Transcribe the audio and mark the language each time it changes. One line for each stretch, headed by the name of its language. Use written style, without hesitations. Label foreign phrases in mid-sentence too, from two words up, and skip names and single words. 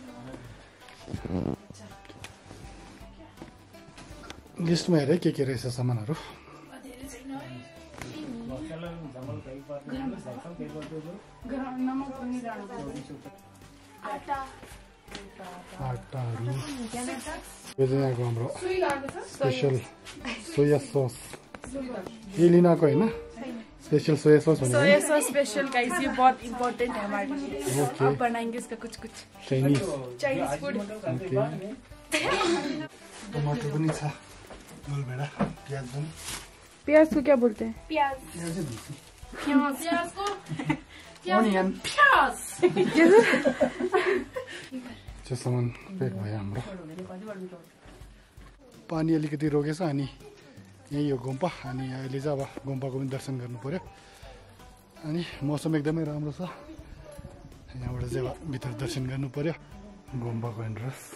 Nepali: लिस्टमा हेरेँ के रहेछ सामानहरू आटाहरू यो चाहिँ यहाँको हाम्रो
English: special soya sauce
Nepali: ये लिन आएको होइन
English: special soya sauce soya sauce special guys
Hindi: ये बहुत इम्पोर्टेंट है हमारे लिए आप बनाएंगे इसका कुछ चाइनीज फूड
Nepali: ओके टमाटर पनि छ गोलभेडा प्याज पनि
Hindi: प्याज को क्या बोलते हैं प्याज प्याज को अनियन प्याज
Nepali: त्यो सामान प्याक भयो हाम्रो पानी अलिकति रोकेछ अनि यही हो गुम्बा अनि अहिले चाहिँ अब गुम्बाको पनि दर्शन गर्नु पर्यो अनि मौसम एकदमै राम्रो छ यहाँबाट चाहिँ अब भित्र दर्शन गर्नु पर्यो गुम्बाको एन्ट्रेन्स